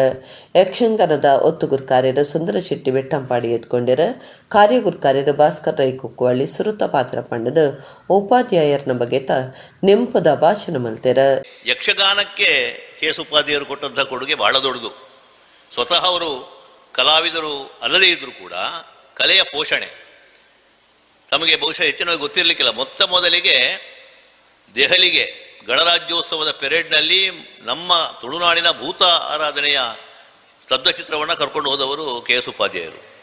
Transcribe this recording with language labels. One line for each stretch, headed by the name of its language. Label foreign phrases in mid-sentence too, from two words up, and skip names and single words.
Tulu: ಯಕ್ಷಗಾನದ ಒತ್ತುಗುರು ಕಾರ್ಯರ ಸುಂದರ ಶೆಟ್ಟಿ ಬೆಟ್ಟಂಪಾಡಿ ಎತ್ಕೊಂಡಿರ ಕಾರ್ಯಗುರು ಕಾರ್ಯರ ಭಾಸ್ಕರ್ ರೈ ಕುಕ್ಕುವಳ್ಳಿ ಸುರುತ ಪಾತ್ರ ಪಂಡದ ಉಪಾಧ್ಯಾಯರ್ನ ಬಗೆತ ನೆಂಪುದ ಭಾಷಣ ಮಲ್ತೆರ.
Kannada: ಯಕ್ಷಗಾನಕ್ಕೆ KS ಉಪಾಧ್ಯಾಯರು ಕೊಟ್ಟಂತಹ ಕೊಡುಗೆ ಬಹಳ ದೊಡ್ಡದು. ಸ್ವತಃ ಅವರು ಕಲಾವಿದರು ಅಲ್ಲದೇ ಇದ್ದರೂ ಕೂಡ ಕಲೆಯ ಪೋಷಣೆ ತಮಗೆ ಬಹುಶಃ ಹೆಚ್ಚಿನವಾಗಿ ಗೊತ್ತಿರಲಿಕ್ಕಿಲ್ಲ. ಮೊದಲಿಗೆ ದೆಹಲಿಗೆ ಗಣರಾಜ್ಯೋತ್ಸವದ ಪೆರೇಡ್ನಲ್ಲಿ ನಮ್ಮ ತುಳುನಾಡಿನ ಭೂತ ಆರಾಧನೆಯ ಸ್ತಬ್ಧಚಿತ್ರವನ್ನು ಕರ್ಕೊಂಡು ಹೋದವರು KS ಉಪಾಧ್ಯಾಯರು.